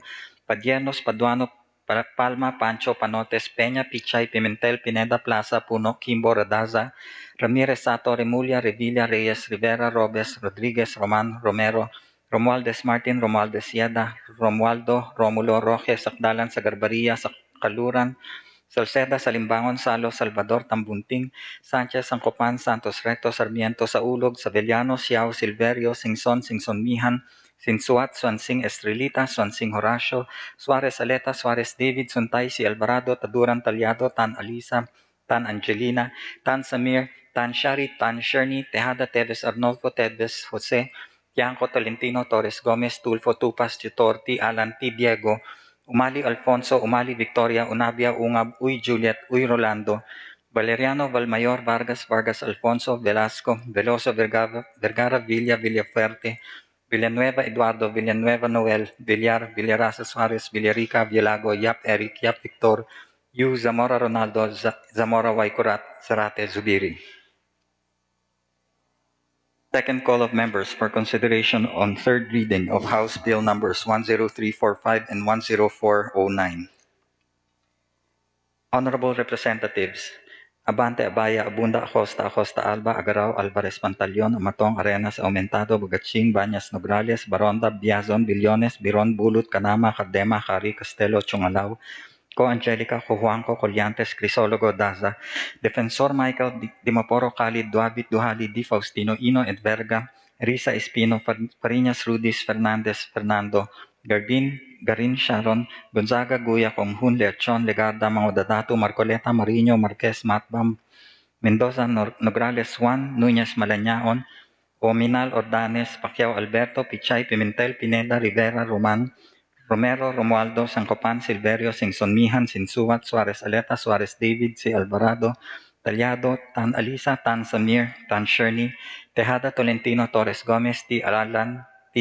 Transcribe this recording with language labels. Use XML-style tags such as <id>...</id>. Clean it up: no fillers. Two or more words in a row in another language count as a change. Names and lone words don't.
<en>Padiernos, Paduano, Palma, Pancho, Panotes, Peña, Pichay, Pimentel, Pineda, Plaza, Puno, Kimbo, Radaza, Ramirez, Sato, Remulla, Revilla, Reyes, Rivera, Robes, Rodriguez, Roman, Romero, Romualdez Martin, Romualdez Sieda, Romualdo, Romulo, Roque, Sakdalan, Sagarbaria, Sakaluran, Salceda, Salimbangon, Salo, Salvador, Tambunting, Sanchez, Sangcopan, Santos Recto, Sarmiento, Saulog, Savellano, Siao, Silverio, Singson Mihan, Sinsuat, Swansing Estrelita, Swansing Horacio, Suarez Aleta, Suarez David, Suntay, Si Alvarado, Taduran Talyado, Tan Alisa, Tan Angelina, Tan Samir, Tan Shari, Tan Sherny, Tejada, Teves Arnolfo, Teves Jose, Tianco Tolentino, Torres Gomez, Tulfo Tupas, Tutorti, Alan T. Diego, Umali Alfonso, Umali Victoria, Unabia Ungab, Uy Juliet, Uy Rolando, Valeriano Valmayor, Vargas Alfonso, Velasco, Veloso Vergara, Villafuerte, Villanueva Eduardo, Villanueva Noel, Villarasa Suarez, Villarica, Villago, Yap Eric, Yap Victor, Yu Zamora Ronaldo, Zamora Waikurat, Zarate Zubiri. Second call of members for consideration on third reading of House Bill numbers 10345 and 10409. Honorable Representatives, Abante, Abaya, Abunda, Acosta, Alba, Agaraw, Alvarez, Pantaleon, Amatong, Arenas, Aumentado, Bagatsing, Banyas, Nograles, Baronda, Biazon, Bilyones, Biron, Bulut, Canama, Cardema, Cari, Castelo, Chungalaw, Co Angelica, Co Juanco, Coliantes, Crisologo, Daza, Defensor Michael, Dimaporo, Khalid, Duabit, Duhali, Di Faustino, Ino, Edverga, Risa Espino, Fariñas, Rudis, Fernandez, Fernando, Garin Sharon, Gonzaga, Guya, Konghun, Leachon, Legarda, Mangudadato, Marcoleta, Marino, Marquez, Matbam, Mendoza Nograles Juan, Núñez Malañaon, Ominal Ordanes, Pacquiao Alberto, Pichay Pimentel, Pineda Rivera Roman, Romero Romualdo, Sancopan, Silverio, Singsonmihan, Sinsuat, Suarez Aleta, Suarez David, C. Alvarado, Talyado, Tan Alisa, Tan Samir, Tan Sherney, Tejada Tolentino, Torres Gomez, T. Alalan, T.</en>